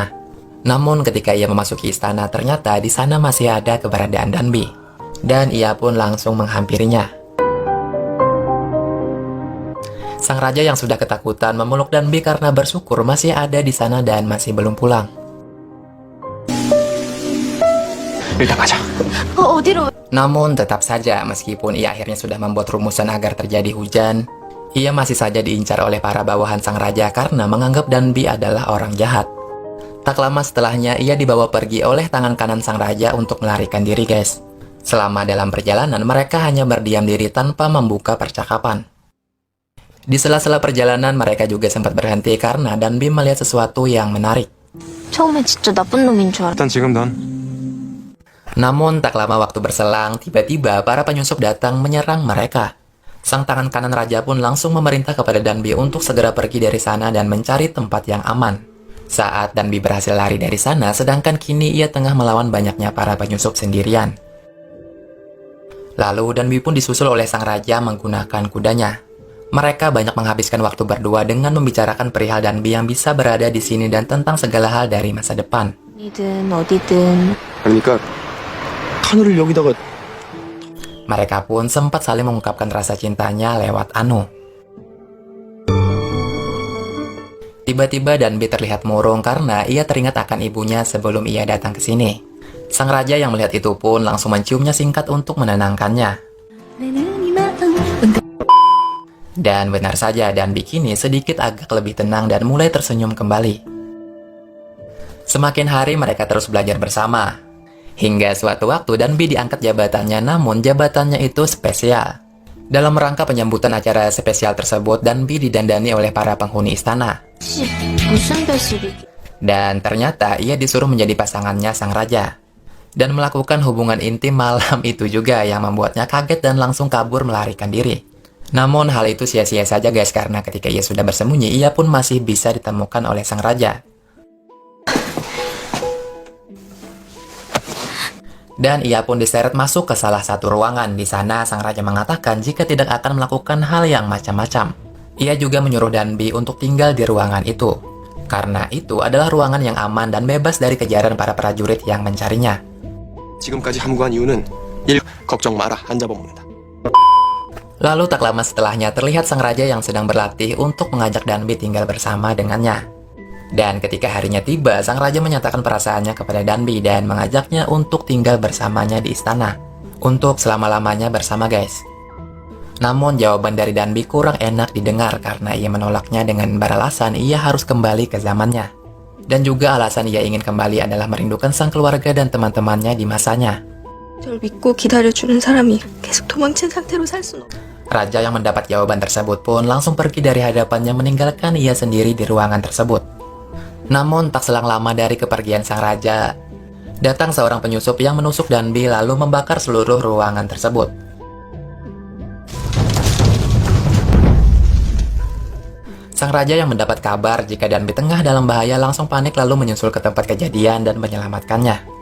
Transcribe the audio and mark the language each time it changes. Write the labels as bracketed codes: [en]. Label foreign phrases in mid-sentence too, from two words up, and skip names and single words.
[id] Namun ketika ia memasuki istana ternyata di sana masih ada keberadaan Danbi. Dan ia pun langsung menghampirinya. Sang raja yang sudah ketakutan memeluk Danbi karena bersyukur masih ada di sana dan masih belum pulang. [ko] 일단 가자. 어디로? [id] Namun tetap saja, meskipun ia akhirnya sudah membuat rumusan agar terjadi hujan, ia masih saja diincar oleh para bawahan sang raja karena menganggap Danbi adalah orang jahat. Tak lama setelahnya, ia dibawa pergi oleh tangan kanan sang raja untuk melarikan diri, guys. Selama dalam perjalanan, mereka hanya berdiam diri tanpa membuka percakapan. Di sela-sela perjalanan, mereka juga sempat berhenti karena Danbi melihat sesuatu yang menarik. [ko] 처음에 진짜 나쁜 놈인 줄 알았. 일단 지금 넌 [id] Namun, tak lama waktu berselang, tiba-tiba para penyusup datang menyerang mereka. Sang tangan kanan raja pun langsung memerintah kepada Danbi untuk segera pergi dari sana dan mencari tempat yang aman. Saat Danbi berhasil lari dari sana, sedangkan kini ia tengah melawan banyaknya para penyusup sendirian. Lalu Danbi pun disusul oleh sang raja menggunakan kudanya. Mereka banyak menghabiskan waktu berdua dengan membicarakan perihal Danbi yang bisa berada di sini dan tentang segala hal dari masa depan. [ko] 어디든. 그러니까 하늘을 여기다가 [id] Mereka pun sempat saling mengungkapkan rasa cintanya lewat Anu. Tiba-tiba Danbi terlihat murung karena ia teringat akan ibunya sebelum ia datang ke sini. Sang raja yang melihat itu pun langsung menciumnya singkat untuk menenangkannya. Dan benar saja, Danbi kini sedikit agak lebih tenang dan mulai tersenyum kembali. Semakin hari mereka terus belajar bersama. Hingga suatu waktu Danbi diangkat jabatannya, namun jabatannya itu spesial. Dalam rangka penyambutan acara spesial tersebut, Danbi didandani oleh para penghuni istana. [ko] 무슨 배식이? [id] Dan ternyata ia disuruh menjadi pasangannya sang raja. Dan melakukan hubungan intim malam itu juga yang membuatnya kaget dan langsung kabur melarikan diri. Namun hal itu sia-sia saja guys, karena ketika ia sudah bersembunyi, ia pun masih bisa ditemukan oleh sang raja. Dan ia pun diseret masuk ke salah satu ruangan. Di sana sang raja mengatakan jika tidak akan melakukan hal yang macam-macam. Ia juga menyuruh Danbi untuk tinggal di ruangan itu. Karena itu adalah ruangan yang aman dan bebas dari kejaran para prajurit yang mencarinya. [ko] 지금까지 함구한 이유는 걱정 마라. 안 잡아먹는다. [id] Lalu tak lama setelahnya terlihat sang raja yang sedang berlatih untuk mengajak Danbi tinggal bersama dengannya. Dan ketika harinya tiba, sang raja menyatakan perasaannya kepada Danbi dan mengajaknya untuk tinggal bersamanya di istana. Untuk selama-lamanya bersama guys. Namun jawaban dari Danbi kurang enak didengar karena ia menolaknya dengan beralasan ia harus kembali ke zamannya. Dan juga alasan ia ingin kembali adalah merindukan sang keluarga dan teman-temannya di masanya. [ko] 절 믿고 기다려주는 사람이 계속 도망친 상태로 살 순 없. [id] Raja yang mendapat jawaban tersebut pun langsung pergi dari hadapannya meninggalkan ia sendiri di ruangan tersebut. Namun tak selang lama dari kepergian sang raja, datang seorang penyusup yang menusuk Danbi lalu membakar seluruh ruangan tersebut. Sang raja yang mendapat kabar jika Danbi tengah dalam bahaya langsung panik lalu menyusul ke tempat kejadian dan menyelamatkannya.